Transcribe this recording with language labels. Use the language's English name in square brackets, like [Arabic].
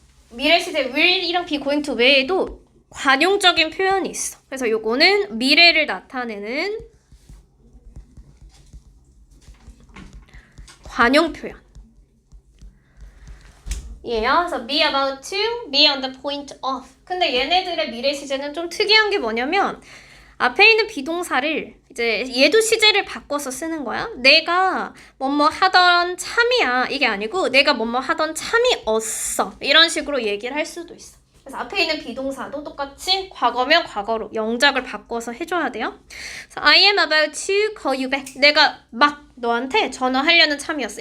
[Korean] 미래 시제 will이랑 be going to 외에도 관용적인 표현이 있어. 그래서 요거는 미래를 나타내는 관용 표현. 예요. 그래서 [English] be about to, be on the point of. [Korean] 근데 얘네들의 미래 시제는 좀 특이한 게 뭐냐면 앞에 있는 비동사를 이제 얘도 시제를 바꿔서 쓰는 거야. 내가 뭐뭐 하던 참이야. 이게 아니고 내가 뭐뭐 하던 참이었어. 이런 식으로 얘기를 할 수도 있어. 그래서 앞에 있는 비동사도 똑같이 과거면 과거로 영작을 바꿔서 해줘야 돼요. 그래서 [English] I am about to call you back. [Korean] 내가 막 너한테 전화하려는 참이었어.